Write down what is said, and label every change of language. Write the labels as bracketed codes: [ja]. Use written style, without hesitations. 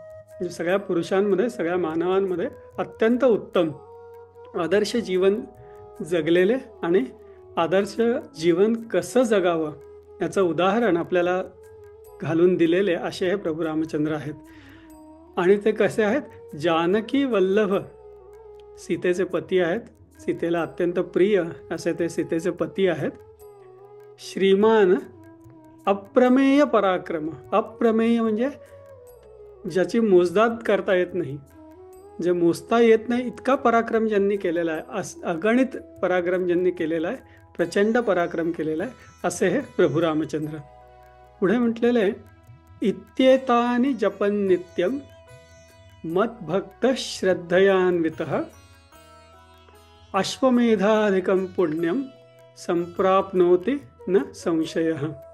[mr] म्हणजे सगळ्या पुरुषांमध्ये, सगळ्या मानवांमध्ये अत्यंत उत्तम आदर्श जीवन जगलेले आणि आदर्श जीवन कसं जगावं याचं उदाहरण आपल्याला घालून दिलेले असे हे प्रभू रामचंद्र आहेत. आणि ते कसे आहेत? जानकी वल्लभ. सीतेचे पती आहेत. सीतेला अत्यंत प्रिय असे ते सीतेचे पती आहेत. [sa] श्रीमान अप्रमेय पराक्रम. [mr] अप्रमेय म्हणजे ज्याची मोजदाद करता येत नाही, जे मोजता येत नाही इतका पराक्रम ज्यांनी केलेला आहे, अगणित पराक्रम ज्यांनी केलेला आहे, प्रचंड पराक्रम केलेला आहे, असे हे प्रभू रामचंद्र. पुढे म्हटलेले [sa] इत्येतानि जपन नित्यम मद्भक्त श्रद्धयान्वितः अश्वमेधाधिकं पुण्यम संप्राप्नोति न संशयः.